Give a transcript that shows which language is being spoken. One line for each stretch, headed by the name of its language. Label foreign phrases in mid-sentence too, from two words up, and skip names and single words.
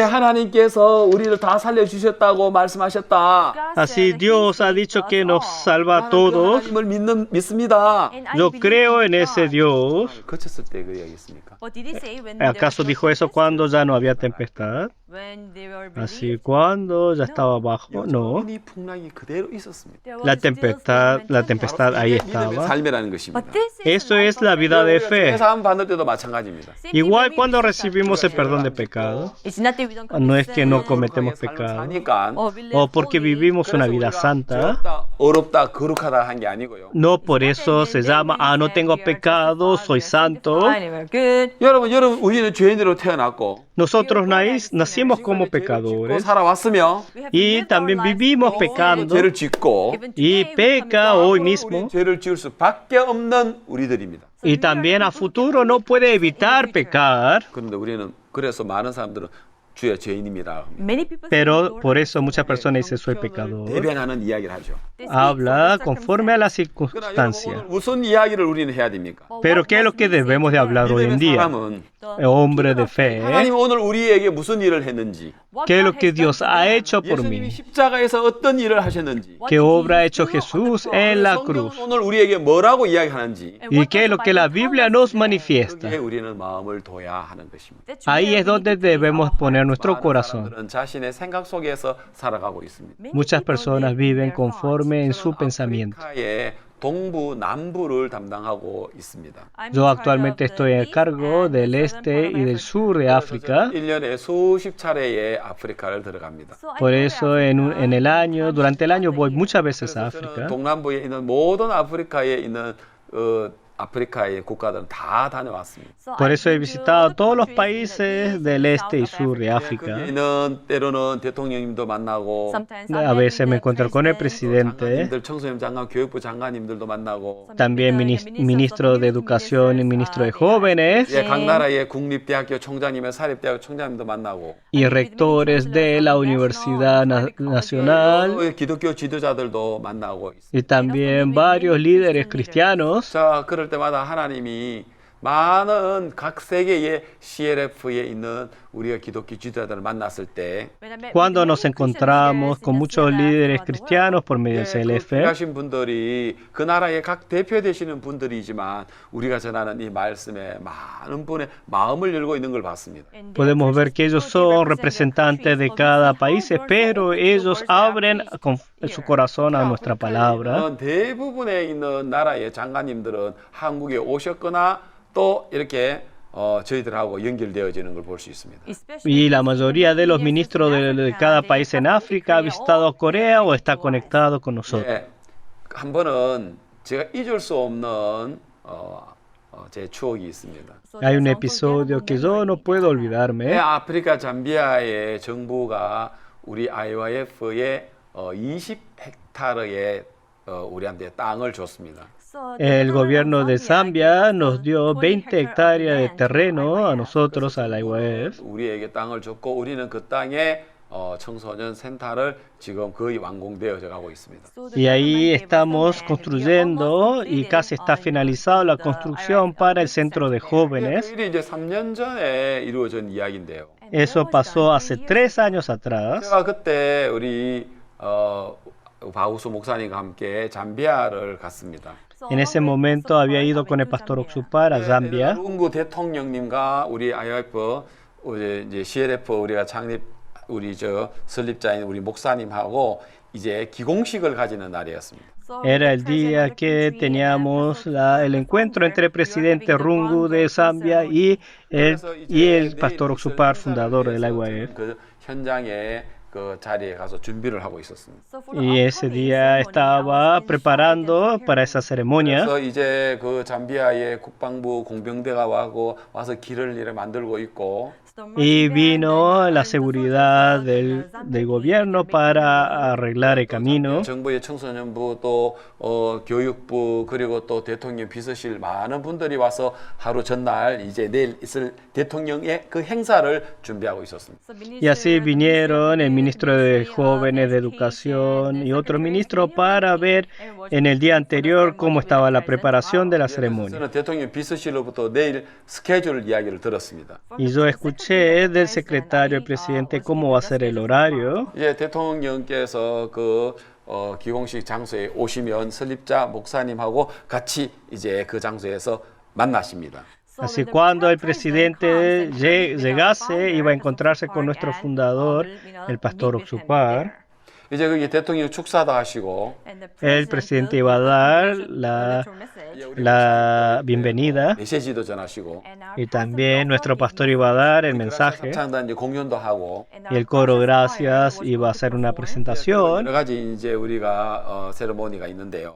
Korean: 하나님께서 우리를 다 살려주셨다고 말씀하셨다.
Spanish: Así Dios ha dicho que nos salva a
Korean: 나는 그
Spanish: todos.
Korean: 하나님을 믿습니다.
Spanish: Yo creo en ese Dios.
Korean: 거쳤을 때 그 이야기했습니까?
Spanish: ¿Acaso dijo eso cuando ya no había tempestad? Así cuando ya estaba bajo. No.
Korean: 여전히 풍랑이 그대로 있었습니다.
Spanish: La tempestad ahí
Korean: 이게 믿음의
Spanish: estaba.
Korean: 삶이라는 것입니다.
Spanish: Eso es la vida de fe.
Korean: 회사함 받을 때도 마찬가지입니다.
Spanish: Igual cuando recibimos el perdón de pecado, no es que no cometemos pecado,
Korean: 사니까
Spanish: o porque vivimos una vida santa,
Korean: 죄없다, 어렵다, 거룩하다 한 게 아니고요.
Spanish: no por eso se llama, no tengo pecado, soy santo.
Korean: 여러분 우리는 죄인으로 태어났고
Spanish: Nosotros nacimos como
Korean: 짓고
Spanish: pecadores
Korean: 살아왔으며
Spanish: y también vivimos pecando
Korean: 죄를 짓고
Spanish: y peca hoy mismo.
Korean: 죄를 지을 수밖에 없는 우리들입니다.
Spanish: Y también a futuro no puede evitar pecar,
Korean: 그런데 우리는 그래서 많은 사람들은 주의 죄인입니다.
Spanish: pero por eso muchas personas dicen soy pecador.
Korean: 대변하는 이야기를 하죠.
Spanish: Habla conforme a las
Korean: 그러나 여러분
Spanish: circunstancias.
Korean: 오늘 무슨 이야기를 우리는 해야 됩니까?
Spanish: Pero ¿qué es lo que debemos de hablar hoy en
Korean: 믿음의
Spanish: día?
Korean: 사람은
Spanish: Hombre de fe,
Korean: 하나님 오늘 우리에게 무슨 일을 했는지,
Spanish: ¿qué es lo que Dios ha hecho por
Korean: 예수님이
Spanish: mí?
Korean: 십자가에서 어떤 일을 하셨는지,
Spanish: ¿Qué obra ha hecho Jesús en la
Korean: 성경은
Spanish: cruz?
Korean: 오늘 우리에게 뭐라고 이야기하는지
Spanish: ¿Y qué es lo que la Biblia nos manifiesta?
Korean: 거기에 우리는 마음을 둬야 하는 것입니다.
Spanish: Ahí es donde debemos poner nuestro
Korean: 많은
Spanish: corazón.
Korean: 사람들은 자신의 생각 속에서 살아가고 있습니다.
Spanish: Muchas personas viven conforme en su pensamiento.
Korean: 아프리카의 동부, 남부를 담당하고 있습니다.
Spanish: Yo actualmente estoy a cargo del este y del sur de África.
Korean: 1년에 수십 차례의 아프리카를 들어갑니다.
Spanish: Por eso en el año, durante el año voy muchas veces a
Korean: 저는
Spanish: África.
Korean: 동남부에 있는 모든 아프리카에 있는 아프리카의 국가들은 다 다녀왔습니다.
Spanish: Por eso he visitado todos los países del este y sur de África.
Korean: 거기는 때로는 대통령님도 만나고
Spanish: A veces me encuentro con el presidente,
Korean: 장관님들, 청소년 장관, 교육부 장관님들도 만나고
Spanish: también ministro de Educación y ministro de Jóvenes
Korean: 각 나라의 국립대학교 총장님의 사립대학교 총장님도 만나고
Spanish: y rectores de la Universidad Nacional
Korean: 기독교 지도자들도 만나고 있습니다.
Spanish: y también varios líderes cristianos.
Korean: 자, 그럴 때마다 하나님이 많은 각 세계의 CLF에 있는 우리가 기독교 지도자들을 만났을 때
Spanish: Cuando nos encontramos con muchos líderes cristianos por medio del CLF,
Korean: 하신 분들이 그 나라의 각 대표 되시는 분들이지만 우리가 전하는 이 말씀에 많은 분의 마음을 열고 있는 걸 봤습니다.
Spanish: podemos ver que ellos son representantes de cada país, pero ellos abren su corazón a nuestra palabra.
Korean: 대부분에 있는 나라의 장관님들은 한국에 오셨거나 또 이렇게 저희들하고 연결되어지는 걸 볼 수 있습니다.
Spanish: Y la mayoría de los ministros de cada país en África ha visitado Corea o está conectado con nosotros.
Korean: 한 번은 제가 잊을 수 없는 제 추억이 있습니다.
Spanish: Hay un episodio que yo no puedo olvidarme.
Korean: 아프리카 잠비아의 정부가 우리 IYF에 20헥타르의 우리한테 땅을 줬습니다.
Spanish: El gobierno de Zambia nos dio 20 hectáreas de terreno a nosotros, a la IYF.
Korean: 우리에게 땅을 줬고 우리는 그 땅에 청소년 센터를 지금 거의 완공되어져 가고 있습니다.
Spanish: Y ahí estamos construyendo y casi está finalizada la construcción para el centro de jóvenes.
Korean: 그 일이 이제 3년 전에 이루어진 이야기인데요.
Spanish: Eso pasó hace 3 años atrás.
Korean: 제가 그때 우리 바우수 목사님과 함께 잠비아를 갔습니다.
Spanish: En ese momento había ido con el pastor Oxupar a Zambia.
Korean: lungu 대통령님과 우리 IYF 이제 CLF 우리가 창립 우리 설립자인 우리 목사님하고 이제 기공식을 가지는 날이었습니다.
Spanish: Era el día que teníamos el encuentro entre el presidente Rungu de Zambia y el pastor Oxupar, fundador del IYF.
Korean: 그 현장에 그 자리에 가서 준비를 하고 있었습니다.
Spanish: Y ese día estaba preparando para esa ceremonia.
Korean: 그래서 이제 그 잠비아의 국방부 공병대가 와서 길을 이렇게 만들고 있고
Spanish: Y vino la seguridad del gobierno para arreglar el camino.
Korean: 정부의 청소년부 또 교육부 그리고 또 대통령 비서실 많은 분들이 와서 하루 전날 이제 내일 있을 대통령의 그 행사를 준비하고 있었습니다.
Spanish: Y así vinieron el ministro de Jóvenes, de Educación y otro ministro para ver en el día anterior cómo estaba la preparación de la ceremonia.
Korean: 저는 대통령 비서실로부터 내일 스케줄 이야기를 들었습니다.
Spanish: Y yo escuché del secretario del presidente cómo va a ser el horario.
Korean: 이제 대통령께서 그 기공식 장소에 오시면 설립자 목사님하고 같이 이제 그 장소에서 만나십니다.
Spanish: Así cuando el presidente llegase, iba a encontrarse con nuestro fundador, el pastor Oxupar.
Korean: 이제 거기 대통령 축사도 하시고
Spanish: El presidente iba a dar la bienvenida
Korean: 메시지도 전하시고
Spanish: y también nuestro pastor iba a dar el mensaje
Korean: 창단 이제 공연도 하고
Spanish: y el coro gracias iba a hacer una presentación
Korean: 여러 가지 이제 우리가 세레모니가 있는데요.